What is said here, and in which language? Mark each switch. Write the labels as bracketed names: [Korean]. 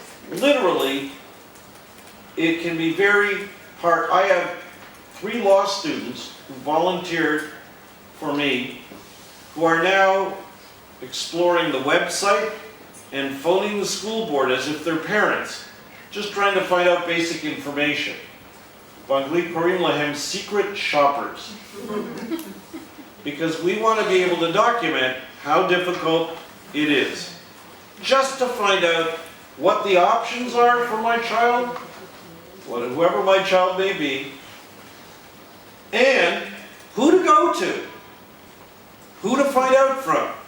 [English] Literally, it can be very hard. I have 3 law students who volunteered for me who are now exploring the website and phoning the school board as if they're parents, just trying to find out basic information. [Hebrew] באנגלית קוראים להם [English] secret shoppers. Because we want to be able to document how difficult it is. Just to find out what the options are for my child, whoever my child may be, and who to go to, who to find out from.